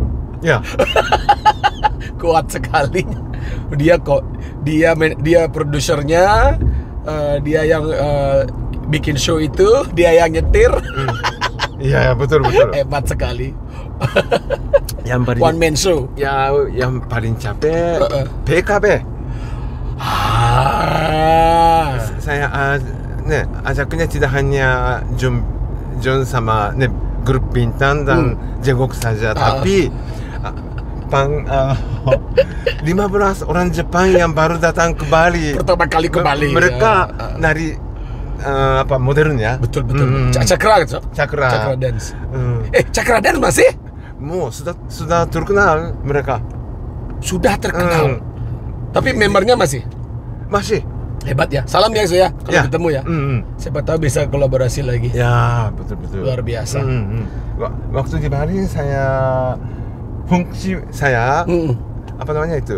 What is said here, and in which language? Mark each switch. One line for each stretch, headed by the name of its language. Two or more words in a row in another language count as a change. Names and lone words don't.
Indonesian: Ya. Kuat sekali. Dia produsernya, dia yang bikin show itu, dia yang nyetir. Iya, betul. Hebat sekali. Yang paling
English: one man show.
Indonesian: Ya, yang paling capek PKB. Saya ajaknya tidak hanya Jun sama grup Bintang dan Jenguk saja, tapi 15 orang Jepang yang baru datang ke Bali. Pertama kali ke Bali. Mereka dari modern ya. Betul. Cakra dance. Cakra dance masih? Sudah terkenal mereka. Sudah terkenal. Tapi membernya masih? Masih. Hebat ya. Salam ya kalau ketemu ya. Siapa tahu bisa kolaborasi lagi. Ya, betul. Luar biasa. Waktu di Bali fungsi saya apa namanya itu?